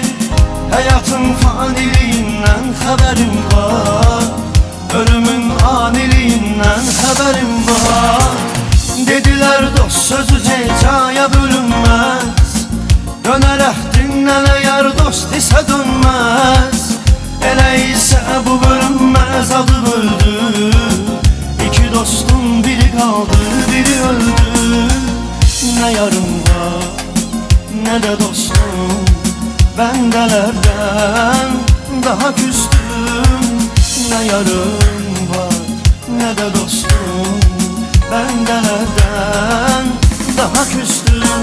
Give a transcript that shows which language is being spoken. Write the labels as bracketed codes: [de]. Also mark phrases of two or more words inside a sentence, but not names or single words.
[az] Həyatın faniliyindən xəbərim var, ölümün aniliyindən xəbərim var. Dedilər dost sözü hecaya bölünməz, dönərək dinlənə yar dost isə dönməz. Elə isə bu bölünməz adı böldü, İki dostum biri kaldı biri öldü. [tr] Ne yarım var ne de dostum, bendelerden daha küstüm. Ne yarım var ne de dostum, bendelerden daha küstüm.